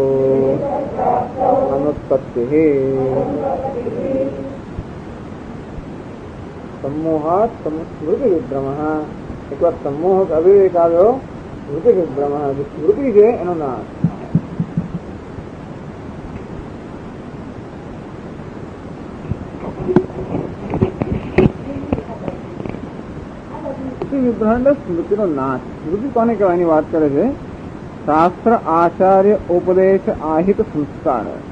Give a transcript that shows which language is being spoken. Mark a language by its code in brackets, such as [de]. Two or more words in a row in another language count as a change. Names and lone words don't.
[sa] अनुत्पत्तिः सम्मोहात् स्मृति विभ्रमः [hi] एक बार सम्मोह अविवेक [sa] આવ્યો સ્મૃતિ વિભ્રમः [gu] જે સ્મૃતિ છે એનો નાશ વિભ્રાંત સ્મૃતિનો નાશ સ્મૃતિ કોને કહેવાય એની વાત કરે છે શાસ્ત્ર આચાર્ય ઉપદેશ આહિત સંસ્કાર